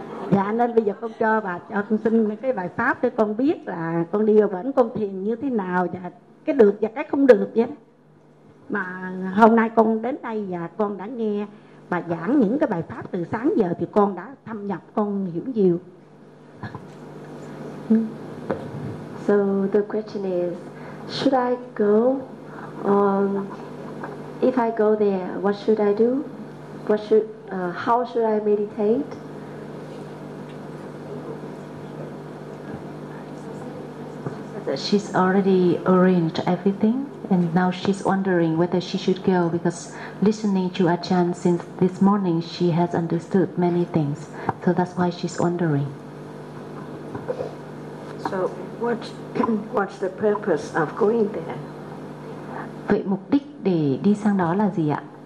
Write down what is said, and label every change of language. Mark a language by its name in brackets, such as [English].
[Vietnamese] Dạ, nên bây giờ con cho bà, cho con xin cái bài pháp để con biết là con đi vẫn con thiền như thế nào và cái được và cái không được vậy. Mà hôm nay con đến đây và con đã nghe bà giảng những cái bài pháp từ sáng giờ thì con đã thâm nhập, con hiểu nhiều. [English] So the question is, should I go? If I go there, what should I do? What should, how should I meditate? She's already arranged everything. And now she's wondering whether she should go, because listening to Achan since this morning, she has understood many things. So that's why she's wondering. So what's the purpose of going there? [Vietnamese] Vậy mục đích để đi sang đó là gì ạ?